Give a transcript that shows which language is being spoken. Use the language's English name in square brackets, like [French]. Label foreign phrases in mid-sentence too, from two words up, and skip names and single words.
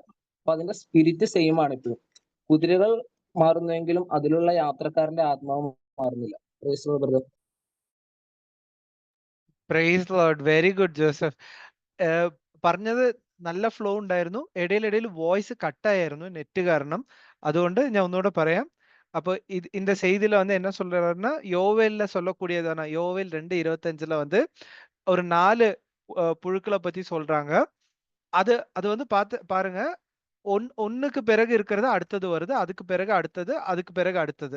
[Malayalam] അപ്പൊ അതിന്റെ [English] spirit same [Malayalam] ആണ് ഇപ്പോഴും. കുതിരകൾ മാറുന്നുവെങ്കിലും അതിലുള്ള യാത്രക്കാരന്റെ ആത്മാവ് മാറുന്നില്ല. [English] Praise Lord. Very good Joseph. [Malayalam] പറഞ്ഞത് നല്ല ഫ്ലോ ഉണ്ടായിരുന്നു. ഇടയിൽ വോയിസ് കട്ടായിരുന്നു നെറ്റ് കാരണം. അതുകൊണ്ട് ഞാൻ ഒന്നുകൂടെ പറയാം. [Tamil] அப்போ இந்த செய்தியில வந்து என்ன சொல்றாருன்னா, யோவேல்ல சொல்லக்கூடியதான யோவேல் 2:25ல வந்து ஒரு 4 புழுக்களை பத்தி சொல்றாங்க. அது வந்து பாருங்க. ஒண்ணுக்கு பிறகு இருக்கிறது அடுத்தது வருது. அதுக்கு பிறகு அடுத்தது, அதுக்கு பிறகு அடுத்தது.